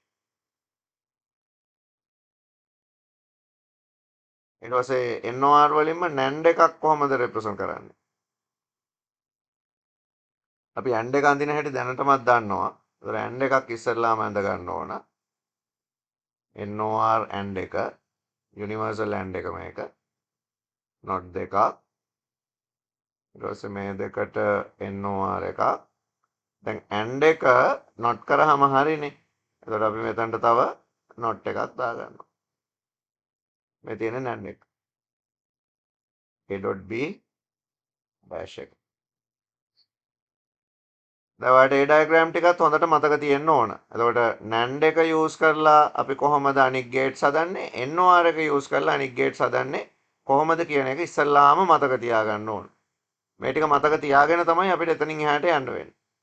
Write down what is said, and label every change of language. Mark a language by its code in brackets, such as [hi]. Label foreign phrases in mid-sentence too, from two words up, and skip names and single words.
[si] ඊට පස්සේ NOR වලින්ම NAND එකක් කොහොමද represent කරන්නේ? අපි AND එක අඳින හැටි දැනටමත් දන්නවා. ඒතර AND එකක් ඉස්සෙල්ලාම අඳ ගන්න ඕන. [en] NOR AND එක universal AND එක මේක. [si] not දෙකක්. ඊට පස්සේ මේ දෙකට NOR එකක්. දැන් AND එක not කරාම හරිනේ. එතකොට අපි මෙතනට තව not එකක් දාගන්නවා. මේ තියෙන NAND එක. [en] A.B dash එක. [si] දැන් ඔයාලට ඒ ඩයග්‍රෑම් ටිකත් හොඳට මතක තියෙන්න ඕන. එතකොට NAND එක යූස් කරලා අපි කොහොමද අනික් ගේට්ස් හදන්නේ? NOR එක යූස් කරලා අනික් ගේට්ස් හදන්නේ කොහොමද කියන එක ඉස්සල්ලාම මතක තියාගන්න ඕන. මේ ටික මතක තියාගෙන තමයි අපිට එතනින් එහාට යන්න වෙන්නේ.